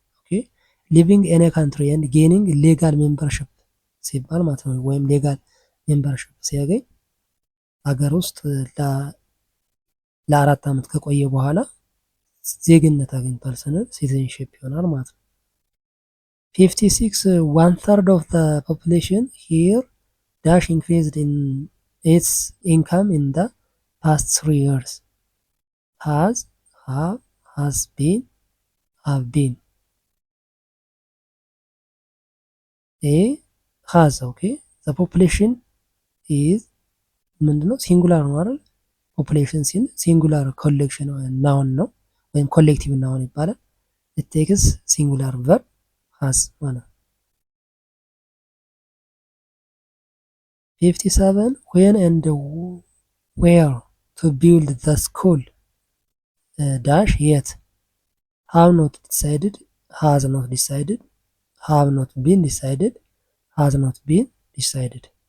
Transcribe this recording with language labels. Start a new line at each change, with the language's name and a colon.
English: Okay, living in a country and gaining legal membership.
Amharic: ሲባል ማለት ነው። ወይም ሌጋል ሜምበርሺፕ ሲያገኝ ሀገር ውስጥ ለ4 ዓመት ከቆየ በኋላ ዜግነት አግኝቷል ስንል ሲቲዝንሺፕ ይሆናል ማለት ነው።
English: 56 1/3 of the population here dash increased in its income in the past 3 years. Has, have, has been, have been. A has. Okay, the population is
Amharic: ምንድነው? ሲንጉላር ነው አይደል? ፖፑሌሽን ሲንጉላር ኮሌክሽን ናውን ነው ወይም ኮሌክቲቭ ናውን ይባላል።
English: it takes singular verb has
Amharic: ማለት ነው።
English: 57 when and where to build the school dash yet have not decided, has not decided, have not been decided, has not been decided.